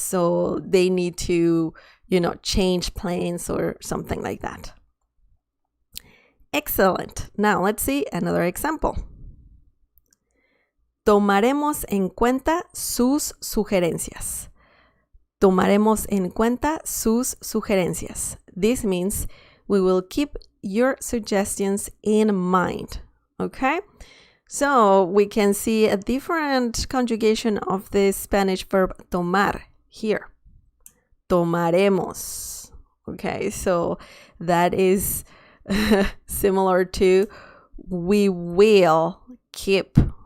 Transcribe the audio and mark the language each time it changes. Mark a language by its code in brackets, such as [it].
[en] So they need to, change plans or something like that. Excellent. Now let's see another example. [es] Tomaremos en cuenta sus sugerencias. Tomaremos en cuenta sus sugerencias. [en] This means we will keep your suggestions in mind. Okay? So we can see a different conjugation of the Spanish verb tomar here. Tomaremos. Okay, so that is similar to we will keep.